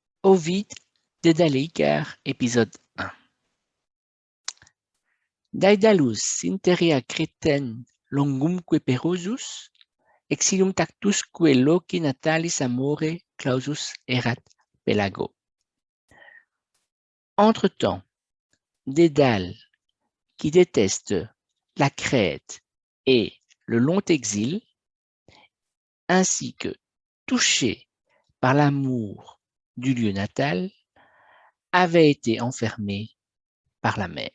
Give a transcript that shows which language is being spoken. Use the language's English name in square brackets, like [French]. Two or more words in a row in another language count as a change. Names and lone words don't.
[French] Ovid, Dédale-Icare, épisode 1. [Latin] Daedalus interea creten longumque perosus, exilium tactusque loci natalis amore clausus erat Pelago. [French] Entre-temps, Dédale, qui déteste la Crète et le long exil, ainsi que touché par l'amour du lieu natal, avait été enfermé par la mer.